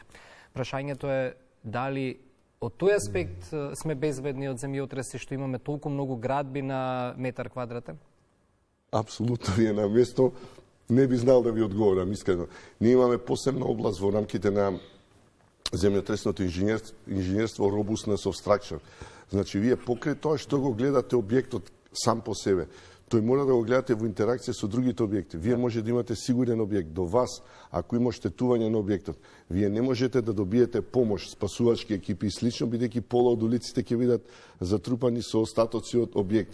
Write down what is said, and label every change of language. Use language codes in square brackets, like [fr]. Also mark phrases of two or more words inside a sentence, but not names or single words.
[mk] Прашањето е дали од тој аспект сме безбедни од земјотреси што имаме толку многу градби на метар квадратен? Апсолутно ви е на место. Не би знал да ви одговорам, искрено. Ние имаме посебна област во рамките на земјотресното инженерство [en] robustness of structure. [mk] Значи, вие покрај тоа што го гледате објектот сам по себе, тој мора да го гледате во интеракција со другите објекти. Вие може да имате сигурен објект до вас, ако има штетување на објектот. Вие не можете да добиете помош, спасувачки екипи и слично, бидејќи пола од улиците ќе бидат затрупани со остатоци од објекти.